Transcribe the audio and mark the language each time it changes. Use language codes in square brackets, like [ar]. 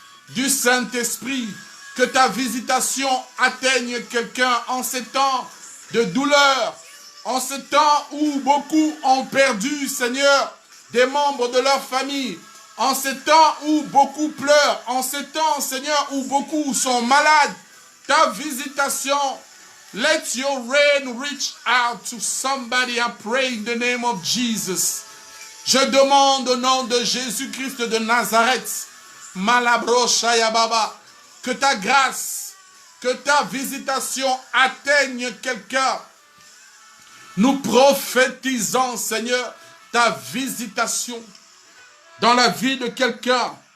[fr] du Saint-Esprit, que ta visitation atteigne quelqu'un en ces temps de douleur, en ces temps où beaucoup ont perdu, Seigneur, des membres de leur famille, en ces temps où beaucoup pleurent, en ces temps, Seigneur, où beaucoup sont malades, ta visitation, [en] let your rain reach out to somebody. I pray in the name of Jesus. [fr] Je demande au nom de Jésus-Christ de Nazareth, Malabro Shayababa, que ta grâce, que ta visitation atteigne quelqu'un. Nous prophétisons, Seigneur, ta visitation dans la vie de quelqu'un.